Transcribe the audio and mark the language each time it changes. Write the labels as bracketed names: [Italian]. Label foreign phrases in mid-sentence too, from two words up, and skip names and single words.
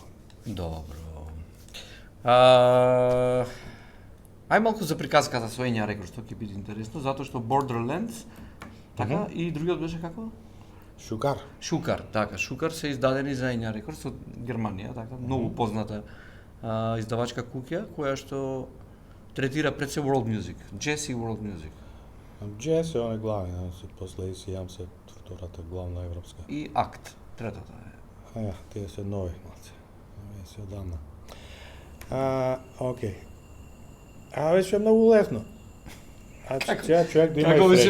[Macedonian] Добро. Ај малку за приказката со Ења рекорд, што ќе биде интересно, затоа што Borderlands, така, и другиот беше како? Шукар. Шукар, така, Шукар се издадени за Ења рекорд од Германија, така, многу позната издавачка куќа, која што третира пред се [English] world music, [Macedonian] jazz и [English] world music. [Macedonian] Jazz е оној главен, после ACM се втората главна европска. И Акт, третата е. Тие се нови малце. Нови се одамна. Окей. Беше многу лесно. Човек да има како беше